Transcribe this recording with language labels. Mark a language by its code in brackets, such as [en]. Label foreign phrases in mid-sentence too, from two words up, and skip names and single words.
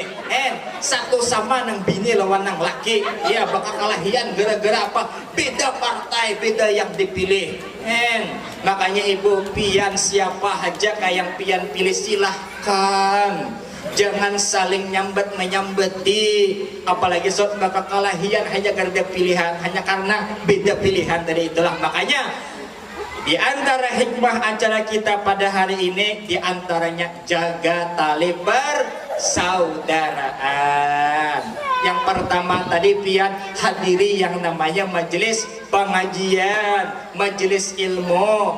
[bjn] Satu sama nang bini lawan nang laki, ya bakal kalahian gara-gara apa? Beda partai, beda yang dipilih. Makanya ibu pian siapa aja kayak yang pian pilih silahkan. Jangan saling menyambeti, apalagi saat bakal kalahian hanya karena pilihan, hanya karena beda pilihan tadi itulah. Makanya di antara hikmah acara kita pada hari ini, di antaranya jaga tali persaudaraan. Yang pertama tadi pian hadiri yang namanya majelis pengajian, majelis ilmu.